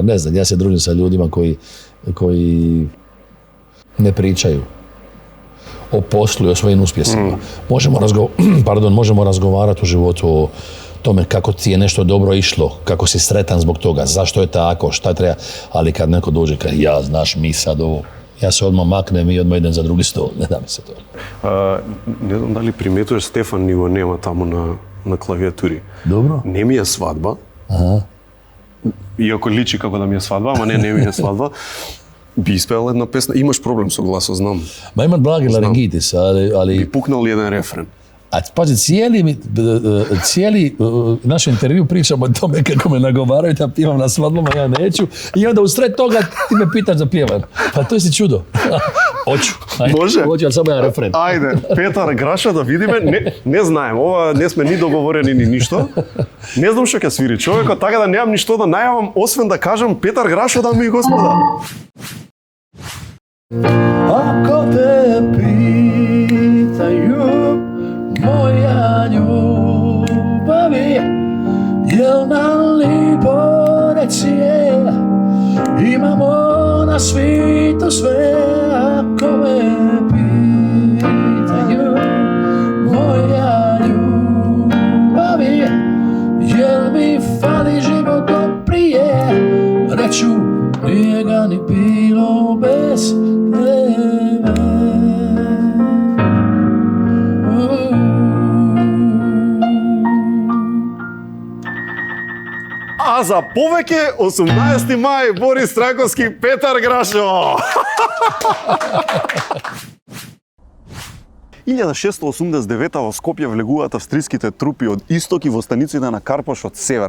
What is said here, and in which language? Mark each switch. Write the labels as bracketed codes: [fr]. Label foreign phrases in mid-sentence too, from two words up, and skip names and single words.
[hr] Ne znam, ja se družim sa ljudima koji ne pričaju o poslu i o svojim uspjesima. Možemo razgovarati u životu o tome kako ti je nešto dobro išlo, kako si sretan zbog toga, zašto je tako, šta treba, ali kad neko dođe kaže ja, znaš, mi sad ovo, ja se odmah maknem i odmah idem za drugi stol, ne da mi se to. [mk] Не знам дали приметуваш, Стефан ни го нема таму на клавиатури. [hr] Dobro. [mk] Не ми е свадба. Иако личи како да ми е свадба, ама не ми е свадба. Би испеал една песна. Имаш проблем со гласот, знам. [hr] Ma imam blagi laringitis, ali... [mk] Би пукнал ли еден рефрен? [hr] A pazi, cijeli naš intervju pričamo o tome kako me nagovaraju da pjevam na svadbama, ja neću. I onda usred toga ti me pitaš da pjevam. Pa to si čudo. Hoću. Može? Hoću, ali samo jedan refren. [mk] Ајде, Петар Граша да видиме. Не знаем, ова не сме ни договорени ни ништо. Не знам што ќе свири човекот, така да немам ништо да најавам, освен да кажам Петар Граша, дами и господа. [hr] Ako te pitaju moja ljubavi, jel nam lipo reci je, imamo na svijetu sve. Ako me pitaju moja ljubavi, jel mi fali život prije, reću nije ga ni bilo bez tebe. [mk] А за повеќе 18 мај Борис Трајковски, Петар Грашо. 1689 во Скопје влегуваат австриските трупи од исток и во станиците на Карпош од север.